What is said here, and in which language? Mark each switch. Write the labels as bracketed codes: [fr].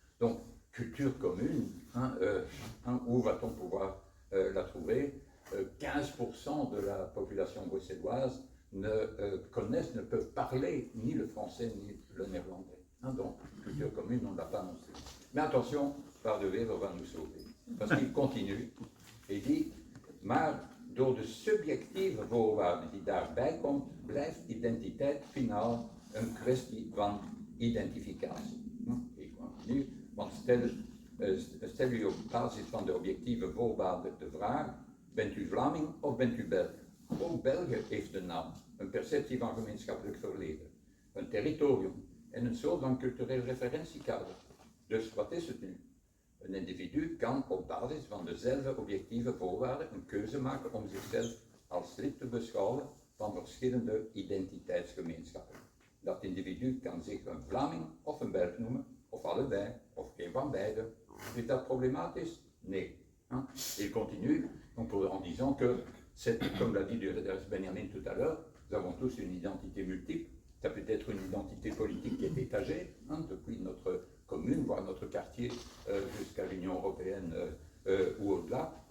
[fr] Donc, culture commune, où va-t-on pouvoir la trouver? 15% de la population bruxelloise ne peuvent parler ni le français ni le néerlandais. Donc, culture commune, on ne l'a pas non plus. Mais attention, Bart de Wever va nous sauver. Parce qu'il continue et dit, [nl] maar door de subjectieve voorwaarden die daarbij komt, blijft identiteit finaal een kwestie van identificatie. Ik continue, want stel u op basis van de objectieve voorwaarden de vraag, bent u Vlaming of bent u Belg? Ook België heeft een naam, een perceptie van gemeenschappelijk verleden, een territorium en een soort van cultureel referentiekader. Dus wat is het nu? Een individu kan op basis van dezelfde objectieve voorwaarden een keuze maken om zichzelf als lid te beschouwen van verschillende identiteitsgemeenschappen. Dat individu kan zich een Vlaming of een Belg noemen, of allebei, of geen van beide. Is dat problematisch? Nee. [fr] Il continue donc en disant que, comme l'a dit Benjamin tout à l'heure, nous avons tous une identité multiple. Ça peut être une identité politique qui est étagée, depuis notre commune, voire notre quartier, jusqu'à l'Union européenne ou au-delà.